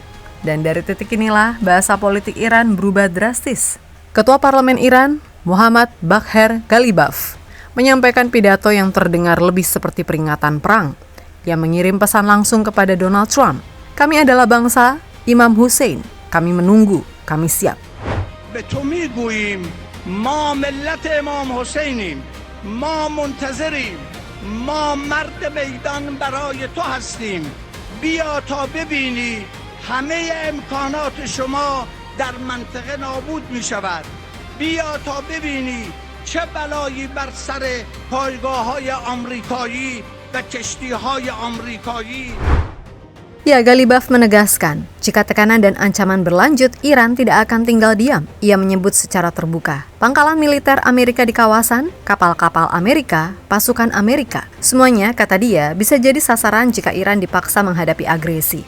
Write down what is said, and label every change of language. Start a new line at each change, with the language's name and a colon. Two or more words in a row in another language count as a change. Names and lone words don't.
Indonesian: Dan dari titik inilah bahasa politik Iran berubah drastis. Ketua Parlemen Iran, Muhammad Bagher Ghalibaf, menyampaikan pidato yang terdengar lebih seperti peringatan perang. Ia mengirim pesan langsung kepada Donald Trump. Kami adalah bangsa Imam Hussein. Kami menunggu, kami siap.
Persian: به تو میگوییم ما ملت امام حسینیم ما منتظریم ما مرد میدان برای تو هستیم بیا تا ببینی همه امکانات شما در منطقه نابود می شود بیا تا ببینی چه بلایی بر سر پایگاه‌های آمریکایی و کشتی‌های آمریکایی.
Indonesian: Ya, Ghalibaf menegaskan, jika tekanan dan ancaman berlanjut, Iran tidak akan tinggal diam. Ia menyebut secara terbuka, pangkalan militer Amerika di kawasan, kapal-kapal Amerika, pasukan Amerika. Semuanya, kata dia, bisa jadi sasaran jika Iran dipaksa menghadapi agresi.